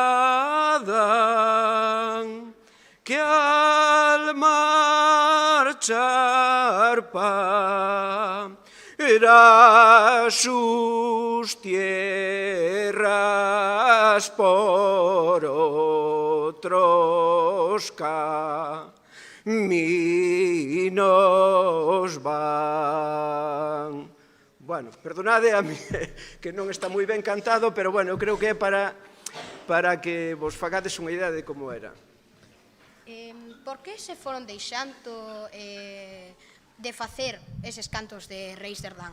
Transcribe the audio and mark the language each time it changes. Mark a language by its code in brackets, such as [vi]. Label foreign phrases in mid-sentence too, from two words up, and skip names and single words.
[es] Adán, que al marchar para sus tierras por otros caminos van. [gl] Bueno, perdonade a mí que non está moi ben cantado, pero bueno, creo que é para que vos fagades unha idea de como era. Por que se foron deixando de facer eses cantos de Reis de Ardán?